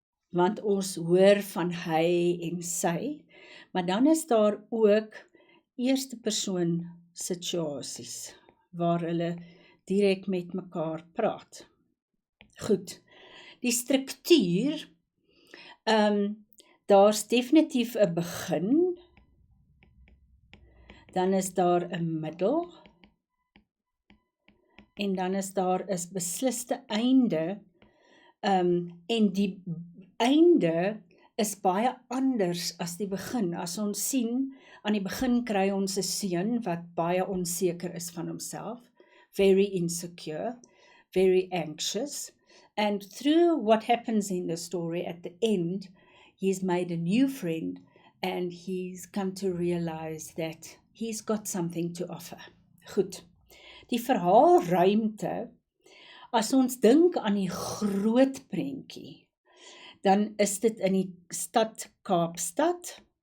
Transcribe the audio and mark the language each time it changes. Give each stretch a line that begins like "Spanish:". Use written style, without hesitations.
Afrikaans: Want ons hoor van hy en sy, maar dan is daar ook eerste persoon situasies waar hulle direk met mekaar praat. Goed, die struktuur, daar's definitief 'n begin, dan is daar 'n middel, en dan is daar 'n besliste einde, en die einde is baie anders as die begin. As ons sien, aan die begin kry ons 'n seun wat baie onseker is van homself,
English: very insecure, very anxious, and through what happens in the story at the end, he's made a new friend and he's come to realize that he's got something to offer.
Afrikaans: Goed, die verhaalruimte, as ons dink aan die groot prentjie, dan is dit in die stad Kaapstad.